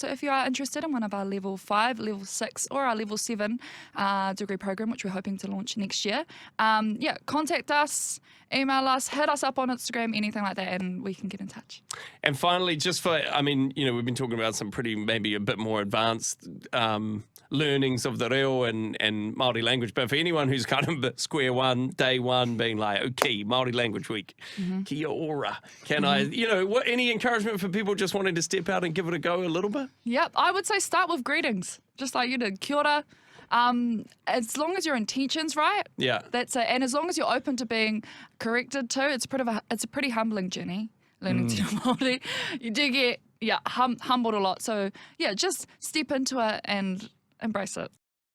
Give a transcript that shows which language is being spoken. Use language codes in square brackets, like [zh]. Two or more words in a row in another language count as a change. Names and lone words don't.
[en] So if you are interested in one of our level 5, level 6 or our level 7 degree program, which we're hoping to launch next year, contact us, email us, hit us up on Instagram, anything like that, and we can get in touch. And finally, just for, I mean, you know, we've been talking about some pretty, maybe a bit more advanced learnings of the reo and Māori language, but for anyone who's kind of square one, day one, being like, okay, Māori language week, [mi] kia ora. [en] Can I, you know, any encouragement for people just wanting to step out and give it a go a little bit? Yep, I would say start with greetings, just like you did, [mi] kia ora. [en] As long as your intention's right, Yeah. that's it. And as long as you're open to being corrected too, it's a pretty humbling journey learning to Māori. You do get humbled a lot. So yeah, just step into it and embrace it.